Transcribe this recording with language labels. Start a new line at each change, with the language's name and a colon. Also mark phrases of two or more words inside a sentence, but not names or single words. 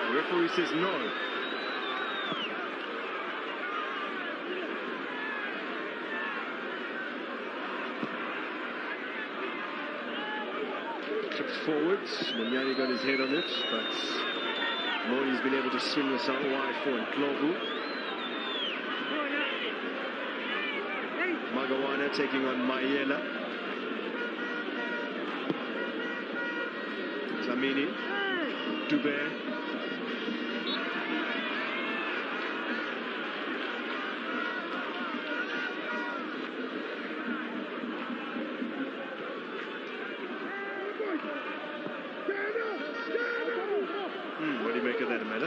English: Referee says no. Tripped forwards. Munyani got his head on it, but Moni's been able to swing this out wide for Ndlovu. Magawana taking on Mayela. Dlamini. Dube. What do you make of that, Amanda?